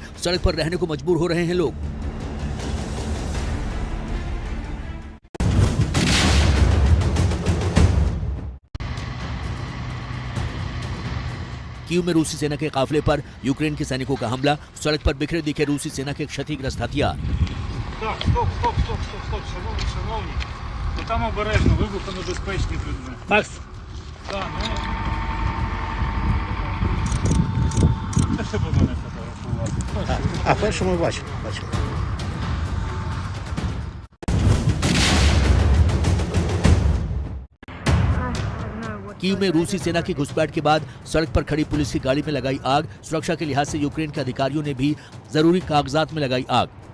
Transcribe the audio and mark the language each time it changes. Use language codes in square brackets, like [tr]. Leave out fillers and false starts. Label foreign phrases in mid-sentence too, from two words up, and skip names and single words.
[hi] सड़क पर रहने को मजबूर हो रहे हैं लोग। कीव में रूसी सेना के काफिले पर यूक्रेन के सैनिकों का हमला। सड़क पर बिखरे दिखे रूसी सेना के क्षतिग्रस्त हथियार। [uk] Шановні. Там обережно, вибухонебезпечні тут. Макс. Так, щоб мене фотографувати. А першому бачив. [hi] कीव में रूसी सेना की घुसपैठ के बाद सड़क पर खड़ी पुलिस की गाड़ी में लगाई आग। सुरक्षा के लिहाज से यूक्रेन के अधिकारियों ने भी जरूरी कागजात में लगाई आग।